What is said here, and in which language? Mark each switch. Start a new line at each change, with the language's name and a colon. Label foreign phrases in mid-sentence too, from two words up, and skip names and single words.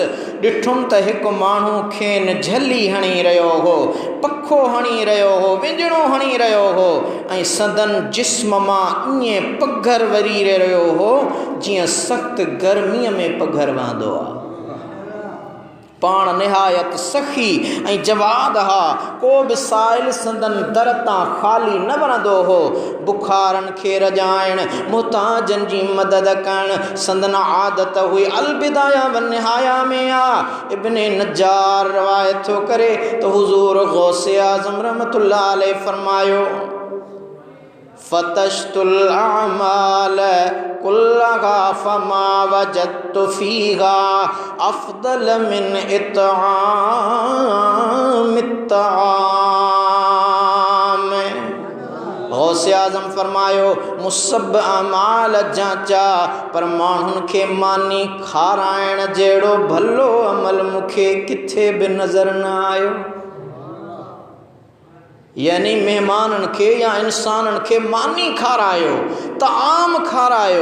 Sindhi: ॾिठुमि त हिकु माण्हू खेनि झली हणी रहियो हो, पखो हणी रहियो हो, विंजणो हणी रहियो हो, ऐं संदन जिस्म मां ईअं पघर वरी रहियो हो जीअं सख़्तु गर्मीअ में पघर वहंदो आहे। पाण निहायत सखी ऐं जवाद हा। को बि साइल संदन दर तां ख़ाली न वरंदो हो। बुखारनि खे रजाइण, मुहताजनि जी मदद करण संदन आदत हुई। अलबिदाया व निहाया में आ इब्ने नज्जार रवायत थो करे त हुज़ूर गौस आज़म
Arabic: رحمة الله عليه
Sindhi: फरमायो,
Arabic: فتشت الأعمال كلها فما وجدت فيها أفضل من إطعام الطعام.
Sindhi: गौस आज़म फरमायो, मूं सभु अमाल जांचा, पर माण्हुनि खे मानी खाराइण जहिड़ो भलो अमल मूंखे किथे बि नज़र न आयो। यानी मेहमाननि खे या इंसाननि खे मानी खारायो, ताम खारायो।